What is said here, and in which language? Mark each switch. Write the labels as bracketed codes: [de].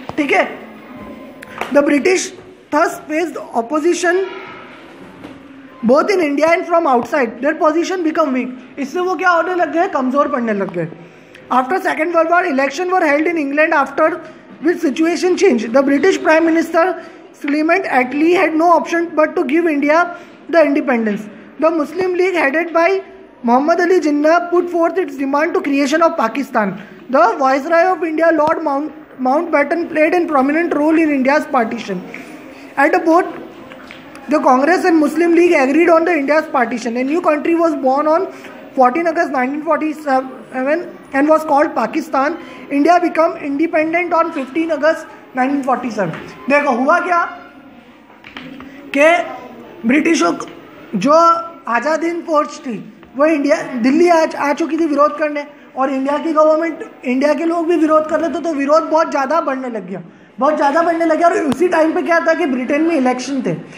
[hi] ठीक है, [en] The British thus faced opposition both in India and from outside, their position become weak. [hi] इससे वो क्या होने लग गए, कमजोर पड़ने लग गए। [en] After second world war election were held in England after which situation changed. The British Prime Minister Clement Attlee had no option but to give India the independence. The Muslim League headed by Muhammad Ali Jinnah put forth its demand to creation of Pakistan. The Viceroy of India, Lord Mountbatten, played a prominent role in India's partition. At both the Congress and Muslim League agreed on the India's partition. A new country was born on 14 August 1947 and was called Pakistan. India became independent on 15 August 1947. [hi] देखो हुआ क्या कि ब्रिटिशों जो आज़ाद हिंद फौज थी वो दिल्ली आ चुकी थी विरोध करने, और इंडिया की गवर्नमेंट, इंडिया के लोग भी विरोध कर रहे थे, तो विरोध बहुत ज़्यादा बढ़ने लग गया। और उसी टाइम पे क्या था कि ब्रिटेन में इलेक्शन थे।